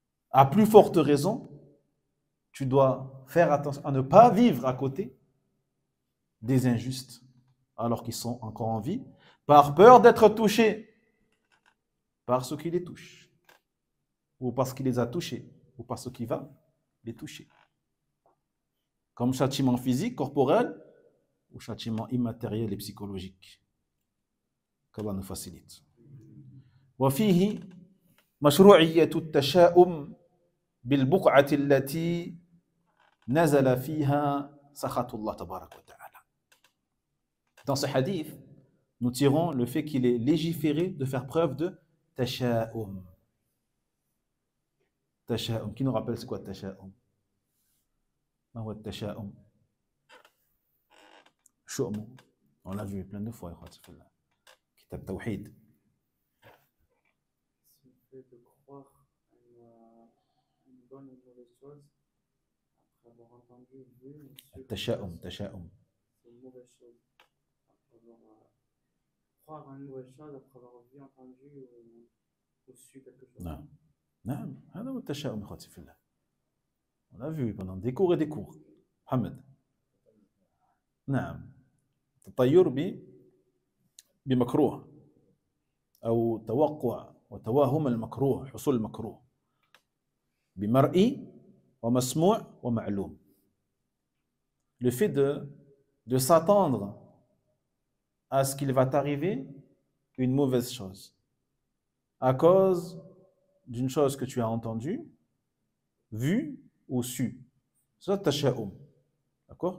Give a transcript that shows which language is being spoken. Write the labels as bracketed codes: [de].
[fr] À plus forte raison, tu dois faire attention à ne pas vivre à côté des injustes alors qu'ils sont encore en vie, par peur d'être touchés par ce qui les touche, ou parce qu'il les a touchés, ou par ce qui va les toucher. Comme châtiment physique, corporel, ou châtiment immatériel et psychologique. qu'Allah nous facilite. [ar] وفيه مشروعية التشاؤم بالبقعة التي نزل فيها سخط الله تبارك وتعالى. [fr] Dans ce hadith, nous tirons le fait qu'il est légiféré de faire preuve de tasha'um. Tasha'um. Qui nous rappelle c'est quoi tasha'um? [ar] ما هو التشاؤم؟ شؤم. [fr] On l'a vu plein de fois, Kitab Tawhid. C'est le fait de croire à une bonne ou mauvaise chose après avoir entendu, vu, [ar] Tasha'um. [fr] c'est une mauvaise chose. Après avoir croire à une mauvaise chose après avoir vu, entendu ou su quelque chose. Non. Non, [ar] هذا هو التشاؤم اخواتي في الله. [fr] On l'a vu pendant des cours et des cours. [ar] Mohamed. نعم. التطير بمكروه أو توقع وتوهم المكروه، حصول المكروه بمرئي ومسموع ومعلوم. [fr] Le fait de s'attendre à ce qu'il va t'arriver une mauvaise chose à cause d'une chose que tu as entendue, vue ou su. C'est tasha'um. D'accord?